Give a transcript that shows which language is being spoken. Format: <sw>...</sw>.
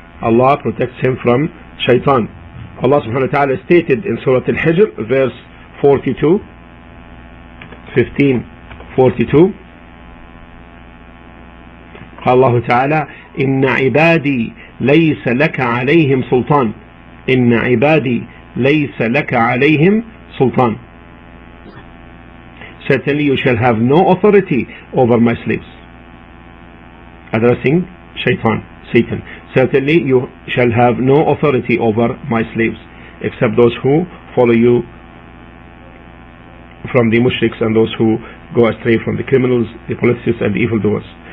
<en>Allah protects him from shaitan. Allah subhanahu wa ta'ala stated in Surah Al-Hijr verse 42, 15:42,</en> <ar>قال الله تعالى إن عبادي ليس لك عليهم سلطان. إن عبادي ليس لك عليهم سلطان.</ar> <en>Certainly you shall have no authority over my slaves. Addressing shaitan, Satan. Certainly you shall have no authority over my slaves except those who follow you from the mushriks and those who go astray from the criminals, the politicians and the evildoers.</en>